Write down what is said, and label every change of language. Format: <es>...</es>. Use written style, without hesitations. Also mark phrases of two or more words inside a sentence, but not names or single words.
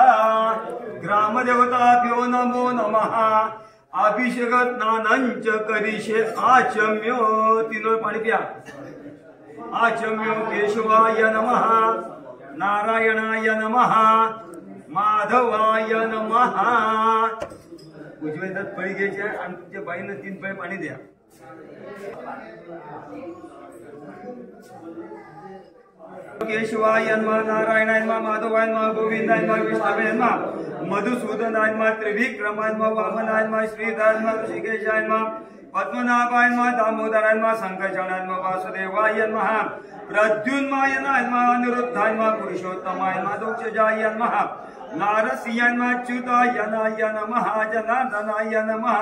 <sa>ग्रामदेवताभ्यो नमो नमः. अभिषेक स्नानांच करिषे आचम्यो.</sa> <mr>तीन पाणी प्या.</mr> <sa>आचम्यो केशवाय नमः, नारायणाय नमः, माधवाय नमः.</sa> <mr>उजव्या हातात फळी घ्यायची आणि तुमच्या बाईनं 3 पळी पाणी द्या.</mr> <sa>केशवाय नमः, नारायणाय नमः, माधवाय नमः, गोविंदाय नमः, विष्णवे नमः, मधुसूदनाय नमः, त्रिविक्रमाय नमः, वामनाय नमः, श्रीधराय नमः, ऋषिकेशाय नमः, पद्मनाभाय नमः, दामोदराय नमः, संकर्षणाय नमः, वासुदेवाय नमः, प्रद्युम्नाय नमः, अनिरुद्धाय नमः, पुरुषोत्तमाय नमः, दोक्षजाय नमः, नारसिंहाय नमः, अच्युताय नमः, जनार्दनाय नमः.</sa>